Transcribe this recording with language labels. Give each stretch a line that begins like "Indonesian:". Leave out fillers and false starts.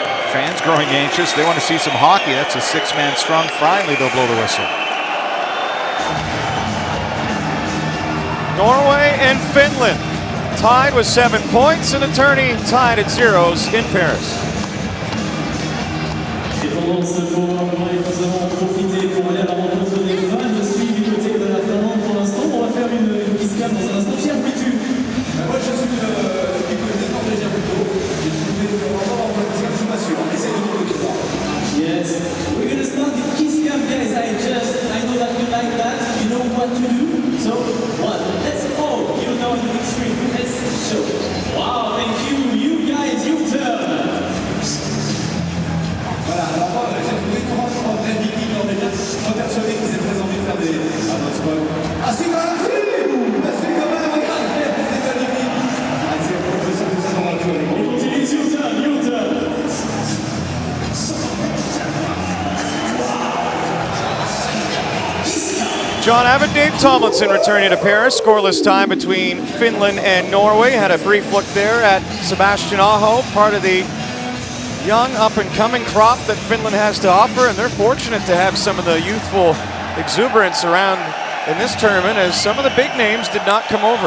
English: Fans growing anxious. They want to see some hockey. That's a six-man strong. Finally, they'll blow the whistle. Norway and Finland tied with 7 points, and the tourney tied at zeros in Paris.
French: Et pendant ce moment, nous allons profiter pour aller à la rencontre des fans. Je suis du côté de la Finlande pour l'instant. On va faire une kiss cam dans un instant. Pierre, où es-tu? Moi, je suis du côté norvégien plutôt. Et je suis vraiment en train de dire que je m'assure. Essayez de trouver le droit.
English: Yes. We're gonna start the kiss cam, guys. I know that you like that. You know what to do. So, what? Let's go. You know the big screen. Let's show. Wow, thank you. You guys, you turn.
French: Voilà, alors j'ai trouvé 3 vrais vikings norvégiens. Je suis persuadé qu'ils aient très envie de faire des spot. Ah, c'est quand même regarde, c'est magnifique. Ah, c'est impressionnant tout ça dans la tour. On continue,
English: you turn, you turn. John Abbott, Dave Tomlinson returning to Paris. Scoreless time between Finland and Norway. Had a brief look there at Sebastian Aho, part of the young up-and-coming crop that Finland has to offer, and they're fortunate to have some of the youthful exuberance around in this tournament, as some of the big names did not come over.